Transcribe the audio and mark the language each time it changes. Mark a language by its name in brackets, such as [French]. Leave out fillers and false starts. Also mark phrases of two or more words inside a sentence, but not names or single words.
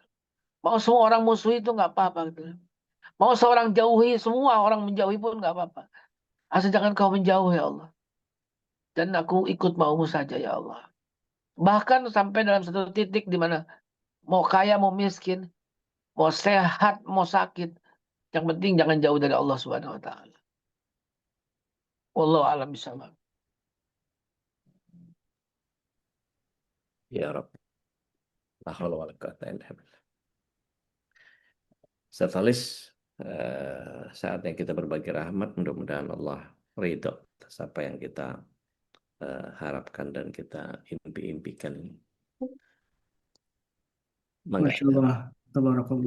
[Indonesian] Mau semua orang musuh itu nggak apa-apa gitu. Mau seorang jauhi, semua orang menjauhi pun nggak apa-apa. Asal jangan kau menjauh ya Allah. Dan aku ikut maumu saja ya Allah. Bahkan sampai dalam satu titik di mana mau kaya, mau miskin, mau sehat, mau sakit. Yang penting jangan jauh dari Allah [Arabic] سبحانه وتعالى. والله أعلم بالصواب. يا رب. لا حول ولا قوة إلا بالله. [Indonesian] Ustaz Falis, saatnya kita berbagi rahmat. Mudah-mudahan Allah ridho atas apa yang kita harapkan dan kita impi-impikan. Mangga [Arabic] Masya يا رب. الله، تبارك الله.